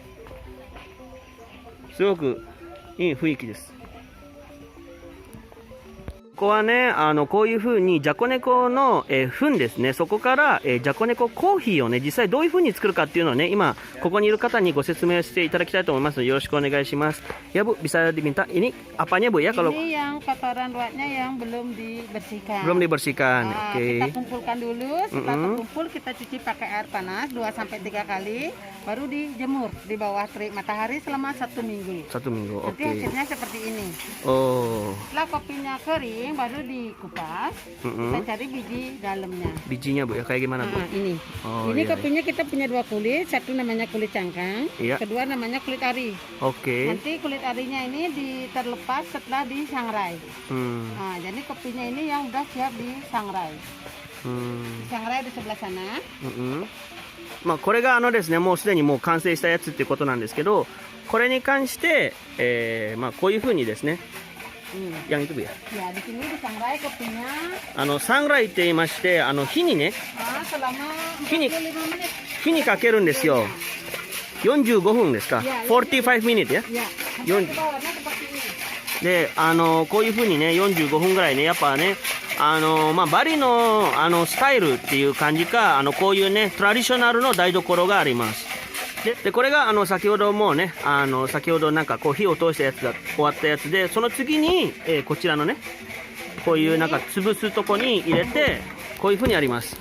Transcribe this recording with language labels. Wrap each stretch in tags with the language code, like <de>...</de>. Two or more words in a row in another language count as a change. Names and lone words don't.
<ja>すごくいい雰囲気です。ここはね、こういう風にジャコネコの、糞ですね、そこから、ジャコネココーヒーをね、実際どういう風に作るかっていうのをね、今ここにいる方にご説明していただきたいと思いますので、よろしくお願いします。</ja> <id>Ya Bu, bisa diminta ini apanya Bu ya kalau ini yang kotoran luarnya yang belum dibersihkan. Belum dibersihkan. Oke. Kita kumpulkan dulu, setelah terkumpul kita cuci pakai air panas 2-3 kali, baru dijemur di bawah terik matahari selama 1 minggu. 1 minggu. Oke. Nanti hasilnya seperti ini. Oh. Setelah kopinya kering baru dikupas, kita cari biji dalamnya. Bijinya Bu ya, kayak gimana Bu? Ini. Oh, ini iya. kopinya kita punya 2 kulit, satu namanya kulit cangkang, Iya. kedua namanya kulit ari. Oke. Nanti kulit arinya ini terlepas setelah disangrai. Nah, jadi kopinya ini yang udah siap disangrai. Disangrai di sebelah sana.</id> <ja>これがですね、もうすでにもう完成したやつっていうことなんですけど、これに関して、こういう風にですね、</ja> <id>yang itu Bu ya. Ya, di sini disangrai kopinya.</id> <ja>サンライって言いまして、火にね、</ja> <id>selama</id> <ja>火に</ja> <id>45 menit.</id> <ja>火にかけるんですよ。45分ですか。45 minutes ya.</ja> <id>Ya, Yon- sampai ke bawahnya seperti ini.</id> <ja>で、こういう風にね、45分ぐらいね、やっぱね、バリのスタイルっていう感じか、こういうねトラディショナルの台所があります。でこれが先ほどもうね、先ほどなんかこう火を通したやつが終わったやつで、その次に、こちらのねこういうなんか潰すとこに入れて、こういう風にやります。</ja>